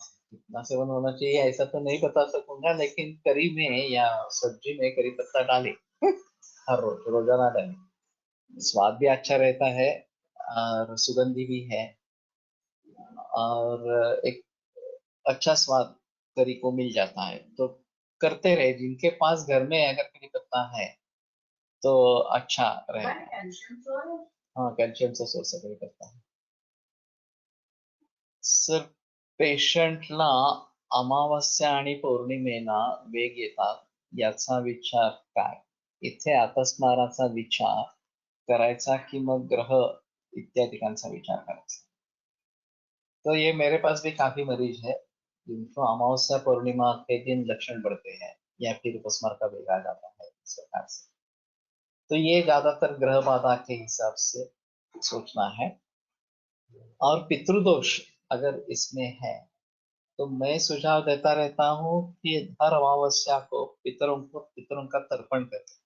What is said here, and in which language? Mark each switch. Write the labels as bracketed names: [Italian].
[Hindi] कितना सेवन होना चाहिए ऐसा तो नहीं बता सकूंगा, लेकिन करी में या सब्जी में करी पत्ता डाले हर रोज, रोजाना डाले, स्वाद भी अच्छा रहता है और सुगंधी भी है, और एक अच्छा स्वाद करी को मिल जाता है। तो करते रहे, जिनके पास घर में अगर करी पत्ता है तो अच्छा रहेगा। [Marathi] कॅल्शियमचं [Hindi] हाँ, कैल्शियमचा सोर्स करी पत्ता है। [Marathi] सर, पेशंटला अमावस्या आणि पौर्णिमेला वेग येतात, याचा विचार काय? इथे आतस्माराचा विचार करायचा कि मग ग्रह इत्यादिकांचा विचार करायचा? [Hindi] तो ये मेरे पास भी काफी मरीज है जिनको अमावस्या पूर्णिमा के दिन लक्षण बढ़ते हैं या फिर उपस्मार का वेग आ जाता है इस प्रकार से। तो ये ज्यादातर ग्रह बाधा के हिसाब से सोचना है। और पितृदोष अगर इसमें है तो मैं सुझाव देता रहता हूँ कि हर अमावस्या को पितरों का तर्पण करें।